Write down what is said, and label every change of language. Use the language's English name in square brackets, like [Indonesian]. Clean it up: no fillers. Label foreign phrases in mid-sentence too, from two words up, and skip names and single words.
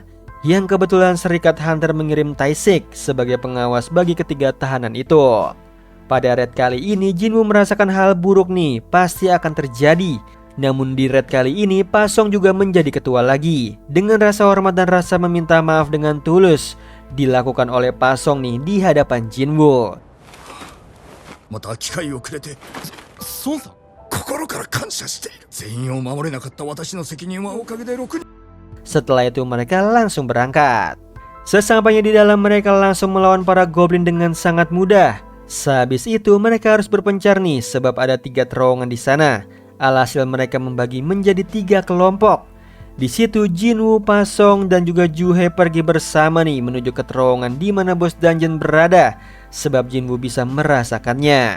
[Indonesian] Yang kebetulan Serikat Hunter mengirim Taisik sebagai pengawas bagi ketiga tahanan itu. Pada raid kali ini Jinwoo merasakan hal buruk nih pasti akan terjadi. Namun di raid kali ini Pasong juga menjadi ketua lagi. Dengan rasa hormat dan rasa meminta maaf dengan tulus dilakukan oleh Pasong nih di hadapan Jinwoo. [Japanese] また機会をくれて孫さん心から感謝している。全員を守れなかった私の責任はおかげで6人。 [Indonesian] Setelah itu mereka langsung berangkat. Sesampainya di dalam mereka langsung melawan para goblin dengan sangat mudah. Sehabis itu mereka harus berpencar nih sebab ada 3 terowongan di sana. Alhasil mereka membagi menjadi 3 kelompok. Di situ Jinwoo, Pasong dan juga Juhye pergi bersama nih menuju ke terowongan di mana bos dungeon berada sebab Jinwoo bisa merasakannya.